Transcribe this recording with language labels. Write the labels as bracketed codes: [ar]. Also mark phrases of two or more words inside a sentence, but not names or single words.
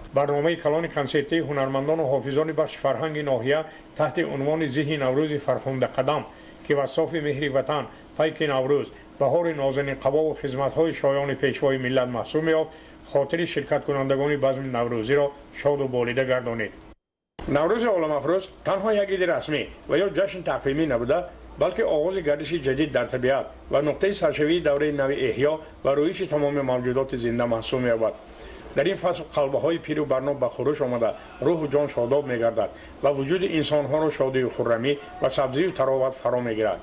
[fa] برنامه کلان کنسرتی هنرمندان و حافظان بخش فرهنگ ناحیه تحت عنوان ذهن نوروز فرخنده قدم که وصاف مهر وطن، پیک نوروز، بهار نازنین قبا و خدمت‌های شایان پیشوای ملت محسوب می‌یافت، خاطر شرکت کنندگان بزم نوروزی را شاد و بالیده گردانید. [tg] наврӯзи оламафрӯз танҳо як иди расмӣ ва ё ҷашн тақвимӣ набуда, балки оғози гардиши ҷадид дар табиат ва нуқтаи саршавии давраи нави эҳё ва рӯиши тамоми мавҷудоти зинда маҳсуб меёбад. дар ин фасл қалбаҳои пиру барно ба хурӯш омада, рӯҳу ҷон шодоб мегардад ва вуҷуди инсонҳоро шодию хуррамӣ ва сабзию тароват фаро мегирад.